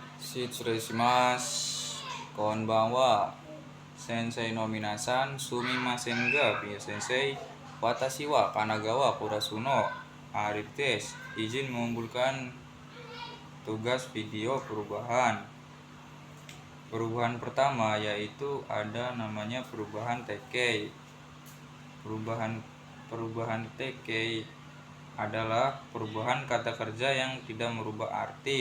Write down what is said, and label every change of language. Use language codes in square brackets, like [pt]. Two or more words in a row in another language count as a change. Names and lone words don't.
[ja] 失礼します、こんばんは。先生の皆さん、すみませんが, punya sensei. Watashi wa Kanagawa Kurasuno Arif des. [id] Izin mengumpulkan tugas video perubahan. Perubahan pertama yaitu ada namanya perubahan TK. Perubahan TK adalah perubahan kata kerja yang tidak merubah arti.